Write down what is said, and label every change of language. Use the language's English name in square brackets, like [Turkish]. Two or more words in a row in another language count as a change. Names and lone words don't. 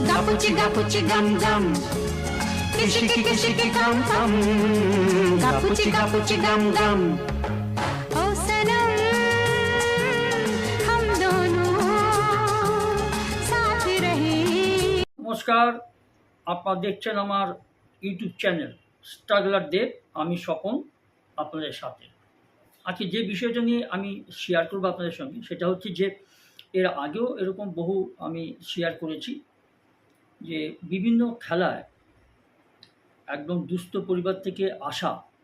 [Hindi] gapuchi gum gum. Kishiki gum gum. Gapuchi gum gum. ओ सनम हम दोनों साथ रहे। [Bangla] নমস্কার, আপনারা দেখছেন আমার [English] YouTube channel [Bangla] স্ট্রাগলার দেব। আমি স্বপন আপনাদের সাথে। আজকে যে বিষয়টা নিয়ে আমি শেয়ার করবো আপনাদের সঙ্গে, সেটা হচ্ছে যে এর আগেও এরকম বহু আমি শেয়ার করেছি যে বিভিন্ন খেলায় একদম দুস্থ পরিবার থেকে আসা